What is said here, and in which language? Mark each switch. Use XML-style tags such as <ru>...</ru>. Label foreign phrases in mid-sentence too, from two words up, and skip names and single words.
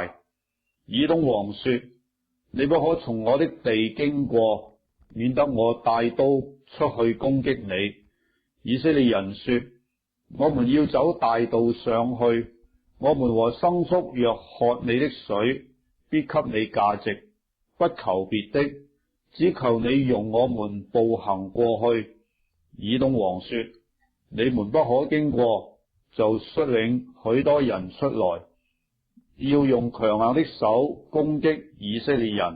<zh>以東王說：你不可從我的地經過，免得我帶刀出去攻擊你。以色列人說：我們要走大道上去，我們和牲畜若喝你的水，必給你價值，不求別的，只求你容我們步行過去。以東王說：你們不可經過，就率領許多人出來，要用強硬的手攻擊以色列人。</zh>